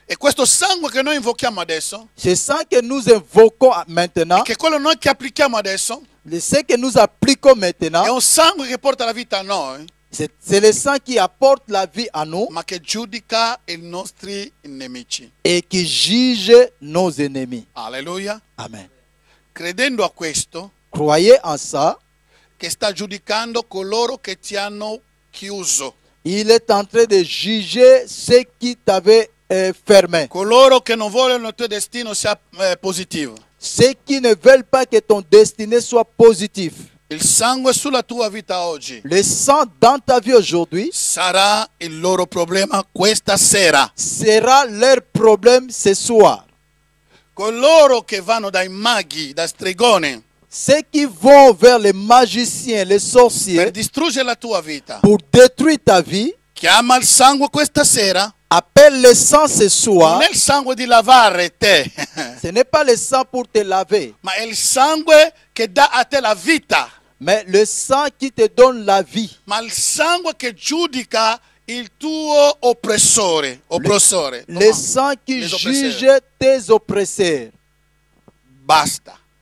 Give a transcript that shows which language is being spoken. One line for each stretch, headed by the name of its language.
Italian: E questo sangue che noi invochiamo adesso,
French: Ce sang que nous invoquons maintenant,
Italian: che quello noi che applichiamo adesso,
French: ce que nous appliquons maintenant,
Italian: è un sangue che porta la vita a noi.
French: C'est le sang qui apporte la vie à nous
Italian: ma che giudica i nostri nemici.
French: et qui juge nos ennemis. Alleluia. Amen.
Italian: Credendo a questo,
French: Croyez en ça.
Italian: che sta giudicando coloro che ti hanno chiuso,
French: Il est en train de juger ceux qui t'avaient fermé.
Italian: coloro che non vogliono il tuo destino sia positivo.
French: Ceux qui ne veulent pas que ton destinée soit positive.
Italian: Il sangue sulla tua vita oggi
French: Le sang dans ta vie aujourd'hui
Italian: sarà il loro problema questa sera.
French: sera leur problème ce soir.
Italian: Coloro che vanno dai maghi, da stregone,
French: Ceux qui vont vers les magiciens, les
Italian: per
French: sorciers,
Italian: distruggere la tua vita,
French: pour détruire ta vie,
Italian: chiama il sangue questa sera.
French: appelle le sang ce soir.
Italian: Non è il sangue di lavare te,
French: Ce n'est pas le sang pour te laver,
Italian: ma è il sangue che dà a te la vita,
French: mais le sang qui te donne la vie.
Italian: ma il sangue che giudica il tuo oppressore.
French: Le sang qui Les oppresseurs. juge tes oppresseurs.
Italian: Basta.